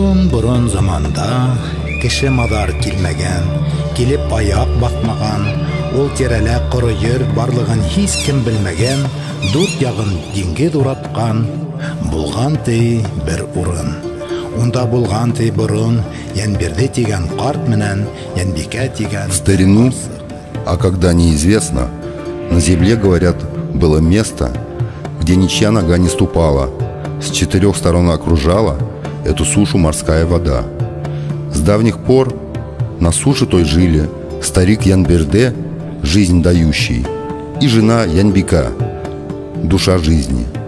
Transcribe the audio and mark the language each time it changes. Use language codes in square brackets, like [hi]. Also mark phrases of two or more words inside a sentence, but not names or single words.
[ba] бурын заманда кеше мадар килмәгән, килеп аяк бакмаган, ул тирәлә корыер барлыгын һич кем белмәгән, дүрт ягын диңгез ураткан, булган ти бер урын. Унда булган ти бурын, Янберде тигән карт менән Янбикә тигән. [ru] В старину, а когда неизвестно, на земле, говорят, было место, где ничья нога не ступала, с четырех сторон окружала эту сушу морская вода. С давних пор на суше той жили старик Янберде, жизнь дающий, и жена Янбика, душа жизни.